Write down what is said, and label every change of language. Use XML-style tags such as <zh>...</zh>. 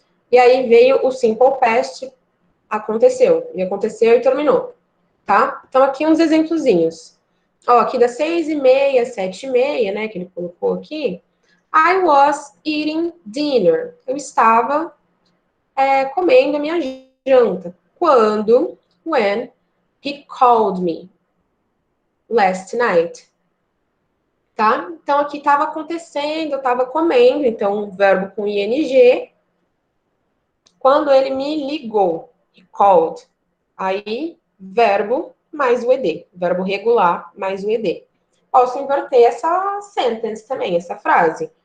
<pt>E aí veio o simple past, aconteceu, e terminou, tá? Então, aqui uns exemplozinhos. Ó, aqui das 6h30, 7h30, né, que ele colocou aqui,</pt> <en>I was eating dinner.</en> <pt>Eu estava comendo a minha janta. Quando,</pt> <en>when, he called me last night.</en> <pt>Tá? Então, aqui estava acontecendo, eu estava comendo, então, verbo com ing. Quando ele me ligou,</pt> <en>he called.</en> <pt>Aí, verbo mais o ed. Verbo regular mais o ed. Posso inverter essa sentence também, essa frase.</pt>